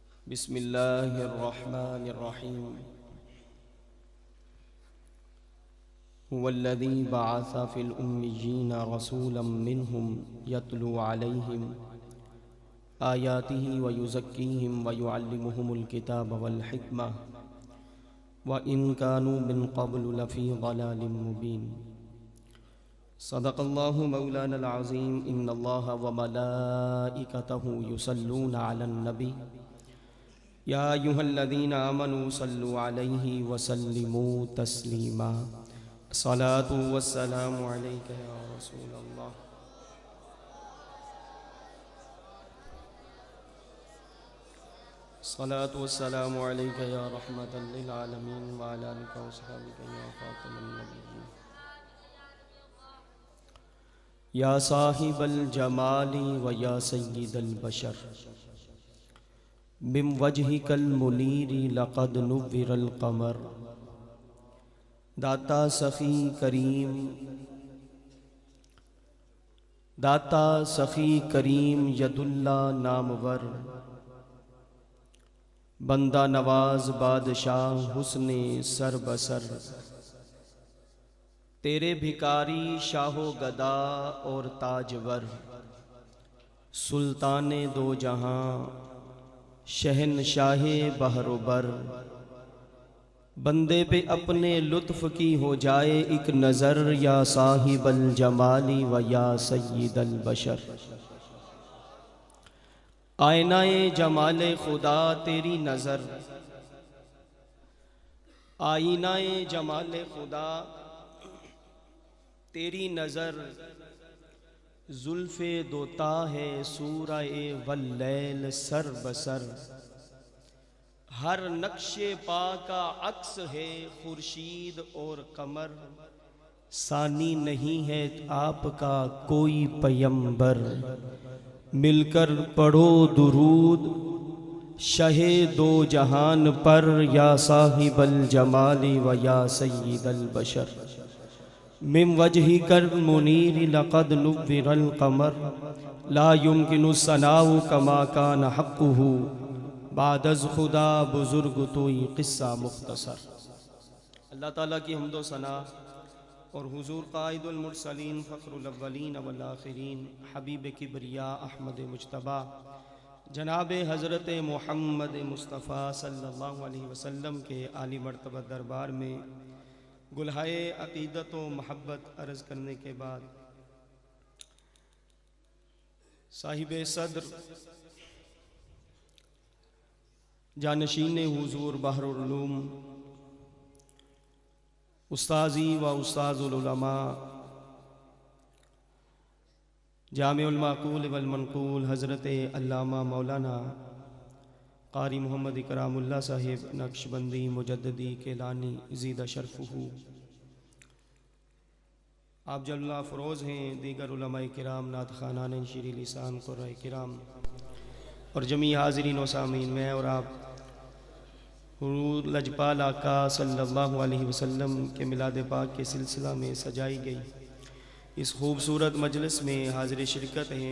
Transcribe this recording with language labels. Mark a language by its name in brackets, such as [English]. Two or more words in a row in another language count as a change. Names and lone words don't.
[Arabic] بسم الله الرحمن الرحيم۔ هو الذي بعث في الأميين رسولا منهم يتلو عليهم آياته ويزكيهم ويعلمهم الكتاب والحكمة وإن كانوا من قبل لفي ضلال مبين. صدق الله مولانا العظيم. إن الله وملائكته يصلون على النبي يا أيها الذين آمنوا صلوا عليه وسلموا تسليما. الصلاة والسلام عليك يا رسول الله. الصلاة والسلام عليك يا رحمة للعالمين وعلى آلك وأصحابك يا خاتم النبيين. يا صاحب الجمال ويا سيد البشر من وجهك المنير لقد نور القمر. [Urdu] داتا سخی کریم یداللہ نامور بندہ نواز بادشاہ حسنِ سر بسر. تیرے بھکاری شاہ و گدا اور تاجور سلطانِ دو جہاں شہنشاہِ بحر و بر. بندے پہ اپنے لطف کی ہو جائے ایک نظر [Arabic] يا صاحب الجمال ويا سيد البشر. [Urdu] آئینۂ جمالِ خدا تیری نظر، آئینۂ جمالِ خدا تیری نظر. زلفِ دوتا ہے سورۂ واللیل سر بسر. ہر نقشِ پا کا عکس ہے خورشید اور قمر. ثانی نہیں ہے آپ کا کوئی پیغمبر. مل کر پڑھو درود شہِ دو جہان پر [Arabic] يا صاحب الجمال ويا سيد البشر. من وجهك المنير لقد نور القمر لا يمكن الثناء كما كان حقه [Persian] بعد از خدا بزرگ تویی قصه مختصر. [Urdu] اللہ تعالیٰ کی حمد و ثنا اور حضور [Arabic] قائد المرسلين فخر الأولين والآخرين [Urdu] حبیبِ کبریا احمد مجتبیٰ جناب حضرت محمد مصطفیٰ [Arabic] صلى الله عليه وسلم [Urdu] کے عالی مرتبہ دربار میں گلہائے عقیدت و محبت عرض کرنے کے بعد صاحبِ صدر جانشین حضور [Arabic] بحر العلوم أستاذي وأستاذ العلماء جامع المعقول والمنقول [Urdu] حضرت علامہ مولانا قاری محمد اکرام اللہ صاحب نقشبندی مجددی کیلانی [Arabic] زيد شرفه. [Urdu] آپ جلوہ فروز ہیں. دیگر علمائے کرام نعت خوانانِ شیریں لسان قرّائے کرام اور جمیع حاضرین و سامعین، میں اور آپ حضور لجپال آقا [Arabic] صلى الله عليه وسلم [Urdu] کے میلادِ پاک کے سلسلہ میں سجائی گئی اس خوبصورت مجلس میں حاضرِ شرکت ہیں.